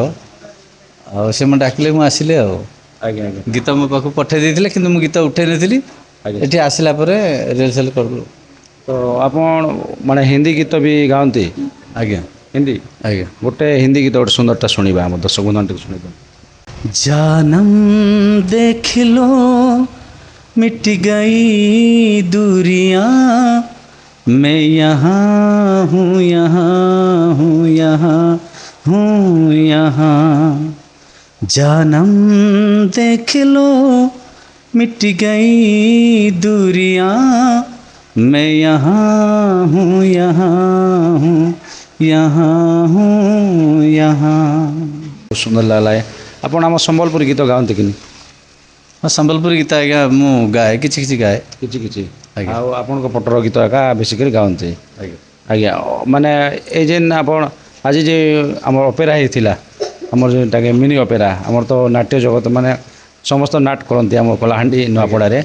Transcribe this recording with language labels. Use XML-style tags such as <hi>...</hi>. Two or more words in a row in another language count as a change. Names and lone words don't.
<or>ଆଉ ସେ ମୋତେ ଡାକିଲେ, ମୁଁ ଆସିଲି ଆଉ। ଆଜ୍ଞା ଆଜ୍ଞା ଗୀତ ମୋ ପାଖକୁ ପଠାଇ ଦେଇଥିଲେ, କିନ୍ତୁ ମୁଁ ଗୀତ ଉଠାଇ ନଥିଲି। ଆଜ୍ଞା। ଏଠି ଆସିଲା ପରେ ରିହର୍ସାଲ୍ କଲୁ। ତ ଆପଣ ମାନେ ହିନ୍ଦୀ ଗୀତ ବି ଗାଆନ୍ତି? ଆଜ୍ଞା ହିନ୍ଦୀ ଆଜ୍ଞା। ଗୋଟେ ହିନ୍ଦୀ ଗୀତ ଗୋଟେ ସୁନ୍ଦରଟା ଶୁଣିବା, ଆମ ଦର୍ଶକ ବନ୍ଧୁ ଟିକେ ଶୁଣିବା।</or> <hi>जानम देख लो मिट गई दूरियां, मैं यहाँ हूँ यहाँ हूँ यहाँ हूँ यहाँ। जानम देख लो मिट गई दूरियां, मैं यहाँ हूँ यहाँ हूँ यहाँ हूँ यहाँ।</hi> <or>ବହୁତ ସୁନ୍ଦର ଲାଗିଲା। ଆପଣ ଆମ ସମ୍ବଲପୁରୀ ଗୀତ ଗାଆନ୍ତି କି? ହଁ ସମ୍ବଲପୁରୀ ଗୀତ ଆଜ୍ଞା ମୁଁ ଗାଏ, କିଛି କିଛି ଗାଏ। କିଛି କିଛି ଆଜ୍ଞା। ଆଉ ଆପଣଙ୍କ ପଟର ଗୀତ ଏକା ବେଶୀ କରି ଗାଆନ୍ତି? ଆଜ୍ଞା ଆଜ୍ଞା ମାନେ ଏଇ ଯେନ୍ ଆପଣ ଆଜି ଯେ ଆମର ଅପେରା ହେଇଥିଲା, ଆମର ଯେଉଁଟାକି</or> <en>mini opera,</en> <or>ଆମର ତ ନାଟ୍ୟ ଜଗତ ମାନେ ସମସ୍ତ ନାଟ କରନ୍ତି ଆମ କଳାହାଣ୍ଡି ନୂଆପଡ଼ାରେ।</or>